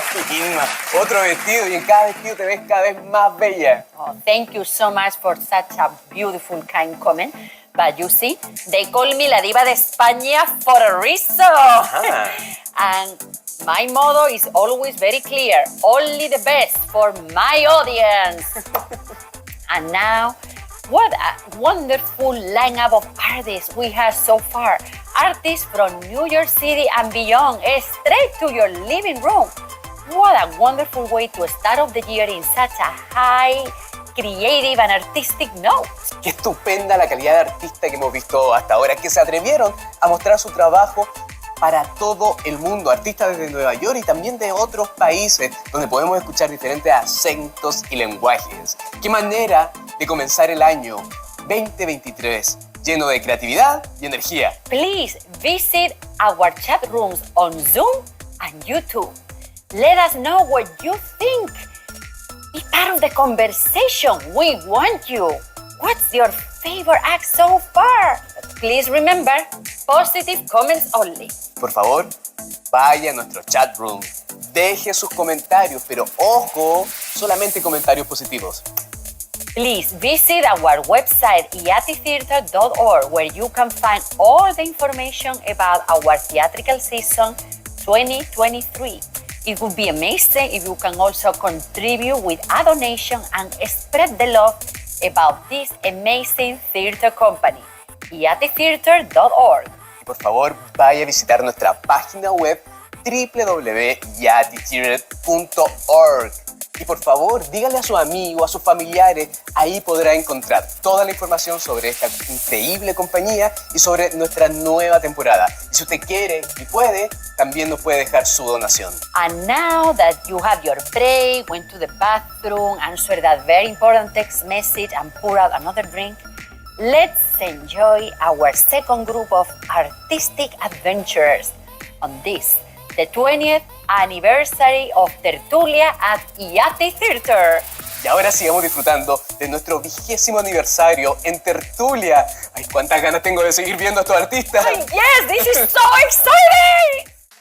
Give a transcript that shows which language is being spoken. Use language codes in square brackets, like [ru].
[es] Inma, otro vestido y en cada vestido te ves cada vez más bella. [en] Oh, thank you so much for such a beautiful, kind comment. But you see, they call me [es] la diva de España [en] for a reason. And my motto is always very clear. Only the best for my audience. And now, what a wonderful lineup of artists we have so far. Artists from New York City and beyond, straight to your living room. What a wonderful way to start off the year in such a high, creative and artistic note. [es] Qué estupenda la calidad de artista que hemos visto hasta ahora, que se atrevieron a mostrar su trabajo para todo el mundo. Artistas desde Nueva York y también de otros países, donde podemos escuchar diferentes acentos y lenguajes. Qué manera de comenzar el año 2023, lleno de creatividad y energía. [en] Please visit our chat rooms on Zoom and YouTube. Let us know what you think. Be part of the conversation. We want you. What's your favorite act so far? Please remember, positive comments only. [es] Por favor, vaya a nuestro chat room. Deje sus comentarios, pero ojo, solamente comentarios positivos. [en] Please visit our website iatitheater.org where you can find all the information about our theatrical season 2023. It would be amazing if you can also contribute with a donation and spread the love about this amazing theater company, iatitheater.org. [es] Y por favor, vaya a visitar nuestra página web www.iatitheater.org. Y por favor, dígale a sus amigos, a sus familiares, ahí podrá encontrar toda la información sobre esta increíble compañía y sobre nuestra nueva temporada. Y si usted quiere y puede, también nos puede dejar su donación. [en] And now that you have your break, went to the bathroom, answered that very important text message and pour out another drink, let's enjoy our second group of artistic adventures on this, the 20th anniversary of Tertulia at IATI Theater. [es] Y ahora sigamos disfrutando de nuestro 20º aniversario en Tertulia. Ay, cuántas ganas tengo de seguir viendo a estos artistas. [en] Oh, yes, this is so exciting!